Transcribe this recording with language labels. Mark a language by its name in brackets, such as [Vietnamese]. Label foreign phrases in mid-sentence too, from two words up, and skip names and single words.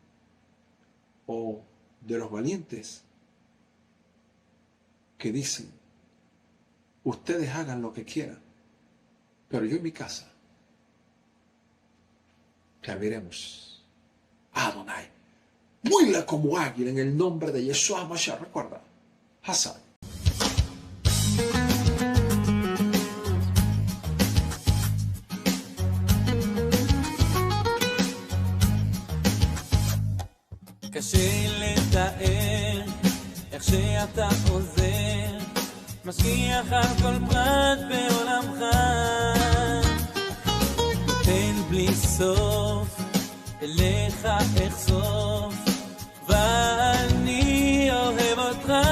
[Spanish] o de los valientes que dicen, ustedes hagan lo que quieran, pero yo en mi casa serviremos a Adonai. Vuela como águila en el nombre de Yeshua Mashiach. Recuerda, Hassan. [Hebrew] קשה לתאר איך שאתה עוזר, משגיח על כל פרט בעולמך, נותן בלי סוף, אליך אחשוף, ואני אוהב אותך.